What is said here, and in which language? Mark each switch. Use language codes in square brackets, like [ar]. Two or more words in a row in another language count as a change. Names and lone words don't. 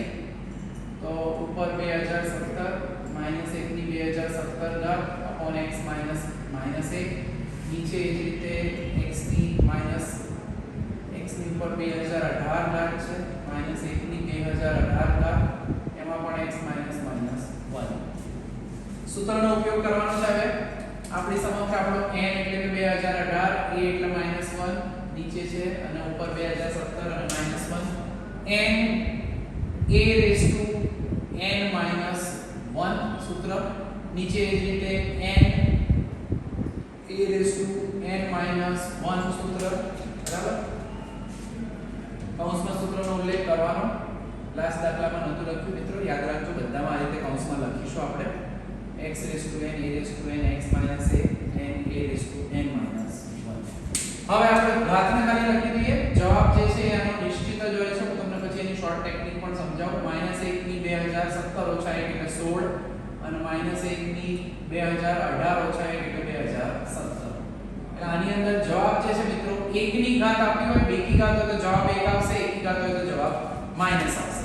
[gu] તો ઉપર 2070 -1 ની 2070 ઘાત upon x -1, નીચે એ જ રીતે x ની ઉપર 2018 ઘાત છે -1 ની 2018 ઘાત, એમાં પણ x -1. સૂત્રનો ઉપયોગ કરવાનો છે. હવે આપણી સમક્ષ આપણો n એટલે કે 2018, a એટલે -1 નીચે છે અને ઉપર 2070 અને -1, [en] n a raised to n-1 [gu] સૂત્ર, નીચે એ જ રીતે [en] n a raised to n-1 [gu] સૂત્ર. બરાબર. કૌંસમાં સૂત્રનો ઉલ્લેખ કરવાનો, લાસ્ટ દાખલામાં નહોતું લખ્યું મિત્રો, યાદ રાખજો, બધામાં આ રીતે કૌંસમાં લખીશું આપણે. [en] x raised to n, a raised to n, x minus a, n a raised to n-1. [gu] હવે આપણે ઘાતને ખાલી લખી દઈએ. જવાબ જે છે એનો નિશ્ચિત જ હોય છે, હું તમને પછી એની [en] short technique [gu] પણ સમજાવું. -1 ની 2070 ઓછા 1 એટલે 16, અને -1 ની 2018 ઓછા 1 એટલે 2017. એટલે આની અંદર જવાબ જે છે મિત્રો, 1 ની ઘાત આપી હોય, બેકી ઘાત હોય તો જવાબ 1 આવશે, એકી ઘાત હોય તો જવાબ માઈનસ આવશે.